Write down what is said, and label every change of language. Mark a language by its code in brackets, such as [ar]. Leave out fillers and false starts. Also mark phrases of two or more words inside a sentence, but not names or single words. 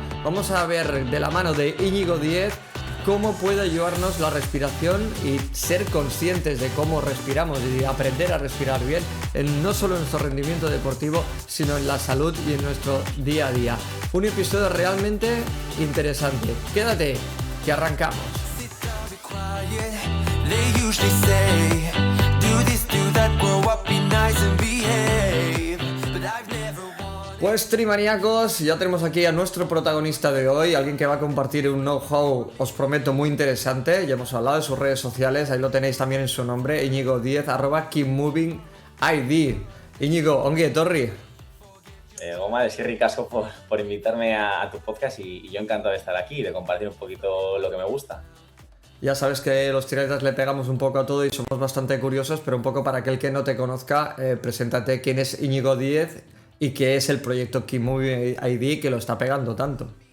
[es] Vamos a ver de la mano de Íñigo Díez cómo puede ayudarnos la respiración y ser conscientes de cómo respiramos y aprender a respirar bien, no solo en nuestro rendimiento deportivo, sino en la salud y en nuestro día a día. Un episodio realmente interesante. Quédate, que arrancamos. [en] They usually say, do this, do that, grow up, be nice and behave. But I've never wanted... [es] Pues Trimaníacos, ya tenemos aquí a nuestro protagonista de hoy, alguien que va a compartir un know-how, os prometo, muy interesante. Ya hemos hablado de sus redes sociales, ahí lo tenéis también en su nombre, Íñigo Díez, @keepmovingid. [eu] Íñigo, ongi etorri. [es] Goma, [eu] eskerrik asko [es] por invitarme a tu podcast y yo encantado de estar aquí y de compartir un poquito lo que me gusta. Ya sabes que los triatletas le pegamos un poco a todo y somos bastante curiosos, pero un poco para aquel que no te conozca, preséntate quién es Íñigo Díez y qué es el proyecto Keep Moving ID que lo está pegando tanto.